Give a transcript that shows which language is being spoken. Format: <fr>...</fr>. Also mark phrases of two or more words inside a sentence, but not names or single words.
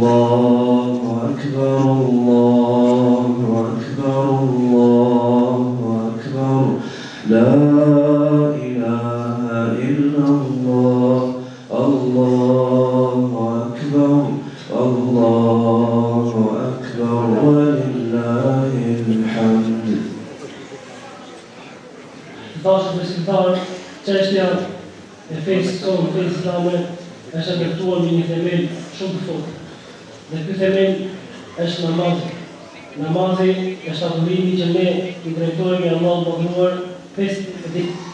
<ar>الله أكبر، الله أكبر، الله لا إله إلا الله الله أكبر الله أكبر ولله الحمد.</ar> <sq>Dashur besimtar, çështja e fesë tonë, fesë islame, është ndërtuar me një themel shumë të fortë. Dhe ky themel është namazi. Namazi është adhurimi që ne i drejtohemi Allahut të mëdhenuar pesë ditë.</sq>